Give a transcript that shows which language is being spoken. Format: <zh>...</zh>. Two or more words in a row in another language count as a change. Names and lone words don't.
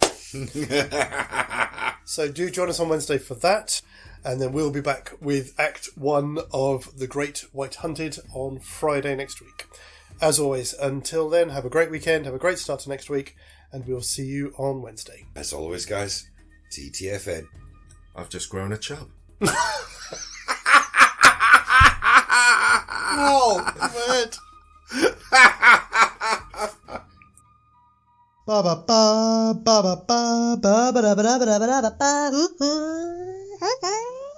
<en>So do join us on Wednesday for that, and then we'll be back with Act 1 of The Great White Hunted on Friday next week. As always, until then, have a great weekend, have a great start to next week, and we'll see you on Wednesday. As always, guys, TTFN. I've just grown a chub. Oh, man. Ba ba ba ba ba ba ba ba ba ba ba ba ba ba.</en>